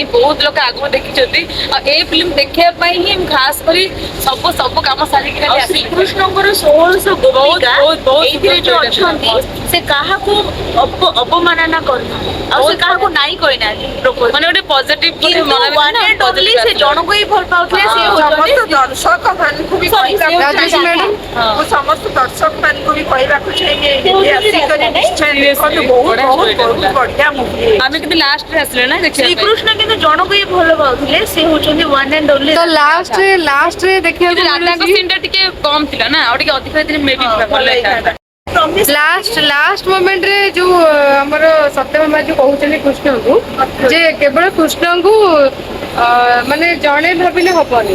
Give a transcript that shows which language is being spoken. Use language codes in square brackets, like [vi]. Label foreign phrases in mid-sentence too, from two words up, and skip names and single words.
[or] ବହୁତ ଲୋକ ଆଗରୁ ଦେଖିଛନ୍ତି। ଆଉ ଏଇ ଫିଲ୍ମ ଦେଖିବା ପାଇଁ ହିଁ ଖାସ କରି ସବୁ କାମ ସାରିକି ଆଉ ଶ୍ରୀକୃଷ୍ଣଙ୍କର 1600 ଗୋପିକା ଏଇଥିରେ ଯୋଉ ଅଛନ୍ତି ସେ କାହାକୁ ଅବମାନନା କରୁନାହାନ୍ତି ଆଉ ସେ କାହାକୁ ନାଇଁ କହିନାହାନ୍ତି ମାନେ ଗୋଟେ ପଜିଟିଭ କିନ୍ତୁ [en] one and only [or] ସେ ଜଣକୁ ହିଁ ଭଲ ପାଉଥିଲେ ସେ ସମସ୍ତ ହଉଛନ୍ତି ଦର୍ଶକ ମାନଙ୍କୁ ବି Sorry, ସେ କହିବାକୁ ରାଜେଶ ହଉଛନ୍ତି ମ୍ୟାଡାମ। ମୁଁ ସମସ୍ତ ଦର୍ଶକ ମାନଙ୍କୁ ବି କହିବାକୁ ଚାହିଁବି ସେ ହଉଛନ୍ତି ଆସିକରି ରାଜା ନିଶ୍ଚୟ ଦେଖନ୍ତୁ। ବହୁତ ବଢିଆ ବହୁତ story ଟା ବହୁତ ଥିଲା। ବଢିଆ ମୁଭି। ଆମେ କିନ୍ତୁ ଲାଷ୍ଟରେ ଆସିଲେ ନା ଦେଖିବା ପାଇଁ। ଶ୍ରୀକୃଷ୍ଣ କିନ୍ତୁ ଜଣକୁ ହିଁ ଭଲ ପାଉଥିଲେ ସେ ହଉଛନ୍ତି [en] one and only [or] ତ ଲାଷ୍ଟରେ ଦେଖିବାକୁ କିନ୍ତୁ ରାଧାଙ୍କ ମିଳୁଛି ସିନ୍ ଟା ଟିକେ କମ ଥିଲା ନା ଆଉ ଟିକେ ଅଧିକ ହେଇଥିଲେ ମେ ବି ଭଲ ହେଇଥାନ୍ତା। ପ୍ରମିସ୍ ଲାଷ୍ଟ ମୋମେଣ୍ଟରେ ଯୋଉ ଆମର ସତ୍ୟଭାମା ଯୋଉ କହୁଛନ୍ତି କୃଷ୍ଣଙ୍କୁ ଯେ କେବଳ କୃଷ୍ଣଙ୍କୁ ମାନେ ଜଣେ ଭାବିଲେ ହବନି।